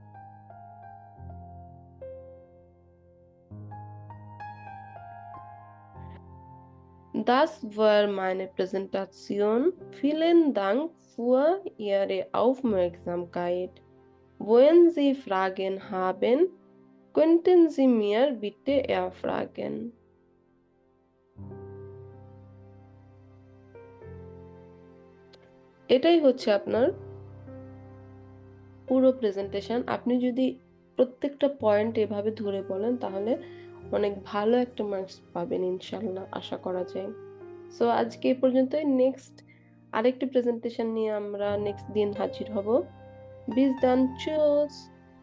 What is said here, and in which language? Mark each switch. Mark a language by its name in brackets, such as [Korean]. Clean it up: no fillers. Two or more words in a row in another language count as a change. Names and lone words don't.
[German] Das war meine Präsentation. Vielen Dank für Ihre Aufmerksamkeit. Wenn Sie Fragen haben, könnten Sie mir bitte erfragen. [Bangla] এটাই হচ্ছে আপনার পুরো প্রেজেন্টেশন। আপনি যদি প্রত্যেকটা পয়েন্ট এভাবে ধরে বলেন তাহলে অনেক ভালো একটা মার্কস পাবেন ইনশাল্লাহ, আশা করা যায়। সো আজকে এই পর্যন্তই। নেক্সট আরেকটি প্রেজেন্টেশন নিয়ে আমরা নেক্সট দিন হাজির হব। [German] Bis dann, tschüss!